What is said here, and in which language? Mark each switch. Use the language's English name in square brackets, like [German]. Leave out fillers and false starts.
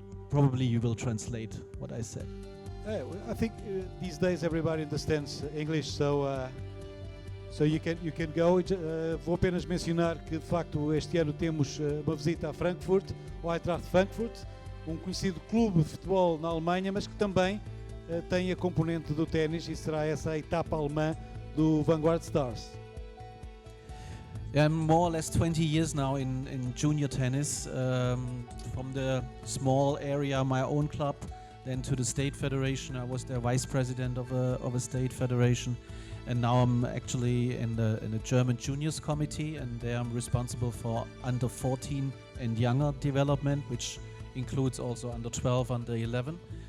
[English] Probably you will translate what I said. I think these days everybody understands English, so you can go. [Portuguese] Vou apenas mencionar que de facto este ano temos uma visita a Frankfurt, ao Eintracht Frankfurt, um conhecido clube de futebol na Alemanha, mas que também tem a componente do ténis, e será essa a etapa alemã do Vanguard Stars. [English] I'm more or less 20 years now in junior tennis, from the small area, my own club, then to the state federation. I was the vice president of a state federation, and now I'm actually in the German juniors committee, and there I'm responsible for under 14 and younger development, which includes also under 12, under 11.